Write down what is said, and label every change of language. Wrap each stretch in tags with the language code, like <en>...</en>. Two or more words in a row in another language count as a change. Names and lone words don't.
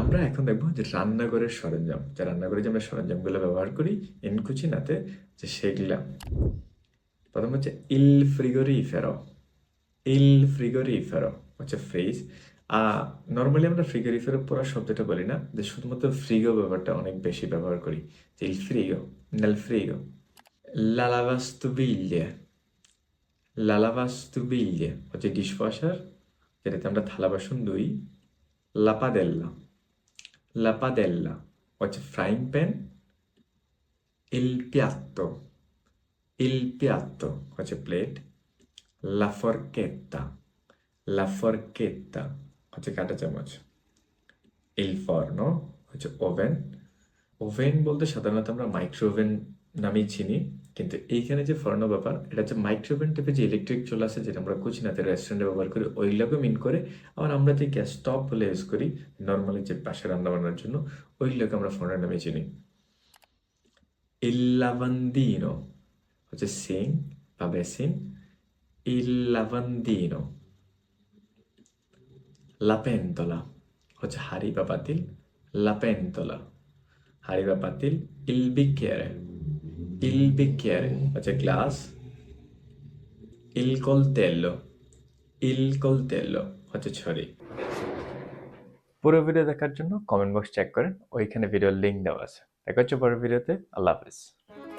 <bn>আমরা এখন দেখবো যে রান্নাঘরের সরঞ্জাম, যে রান্নাঘরে যে আমরা সরঞ্জামগুলো ব্যবহার করি</bn> <it>in cucinate,</it> <bn>যে সেগুলা। প্রথম হচ্ছে</bn> <it>il frigorifero. il frigorifero</it> <bn>হচ্ছে ফ্রিজ। নর্মালি আমরা ফ্রিগোরিফেরো পুরো শব্দটা বলি না, যে শুধুমাত্র ফ্রিগো ব্যাপারটা অনেক বেশি ব্যবহার করি, যে</bn> <it>il frigo, nel frigo. La lavastoviglie, la lavastoviglie</it> <bn>হচ্ছে ডিশওয়াশার, যেটাতে আমরা থালা বাসন ধুই।</bn> <it>La padella, la padella</it> <bn>হচ্ছে</bn> <en>frying pan.</en> <it>Il piatto</it> <bn>হচ্ছে প্লেট।</bn> <it>La forchetta, la forchetta</it> <bn>হচ্ছে কাঁটা চামচ।</bn> <it>Il forno</it> <bn>হচ্ছে ওভেন। ওভেন বলতে সাধারণত আমরা</bn> <en>micro oven</en> <bn>নামেই চিনি, কিন্তু এইখানে যে ফর্ন ব্যাপার, এটা হচ্ছে</bn> <en>micro oven</en> <bn>টাইপের যে ইলেকট্রিক চুলা আছে, যেটা আমরা কুচিনাতে রেস্টুরেন্টে ব্যবহার করি, ওইগুলোকে মিন করে। আবার আমরা যে</bn> <en>gas stove</en> <bn>বলে ইউজ করি নর্মালি, যে পাশে রান্না বান্নার জন্য, ওইগুলোকে আমরা ফর্নের নামে চিনি।</bn> <it>Il lavandino</it> <bn>হচ্ছে সিঙ্ক বা বেসিন।</bn> <it>Il lavandino। La pentola</it> <bn>হচ্ছে হাঁড়ি বা পাতিল।</bn> <it>La pentola</it> <bn>হাঁড়ি বা পাতিল।</bn> <it>Il bicchiere, il bicchiere</it> <bn>হচ্ছে গ্লাস।</bn> <it>Il coltello, il coltello</it> <bn>হচ্ছে ছড়ি। পুরো ভিডিও দেখার জন্য</bn> <en>comment box</en> <bn>চেক করেন, ওইখানে ভিডিওর লিঙ্ক দেওয়া আছে। দেখা হচ্ছে পরের ভিডিওতে। আল্লাহ হাফেজ।</bn>